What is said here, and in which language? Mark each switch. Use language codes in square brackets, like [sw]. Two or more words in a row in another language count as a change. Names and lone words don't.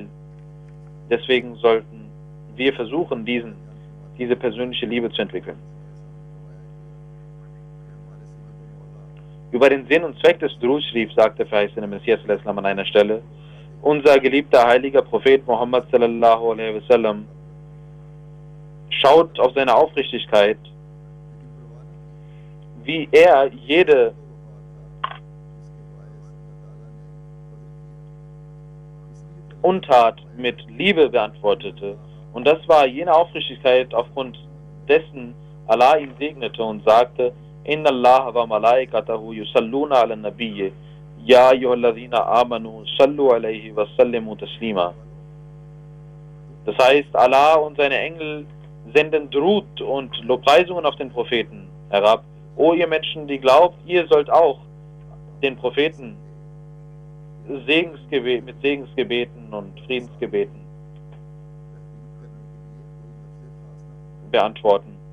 [de] Deswegen sollten wir versuchen, diese persönliche Liebe zu entwickeln. Über den Sinn und Zweck des Durud Sharif sagt der verheißene Messias an einer Stelle: Unser geliebter heiliger Prophet Muhammad [ar] صلى الله عليه وسلم [de] schaut auf seine Aufrichtigkeit, wie er jede Untat mit Liebe beantwortete. Und das war jene Aufrichtigkeit, aufgrund dessen Allah ihn segnete und sagte: [ar] إن الله وملائكته يصلون على النبي يا أيها الذين آمنوا صلوا عليه وسلموا تسليما. [de] Das heißt, Allah und seine Engel senden Durud und Lobpreisungen auf den Propheten herab. O ihr Menschen, die glaubt, ihr sollt auch den Propheten mit Segensgebeten und Friedensgebeten beantworten.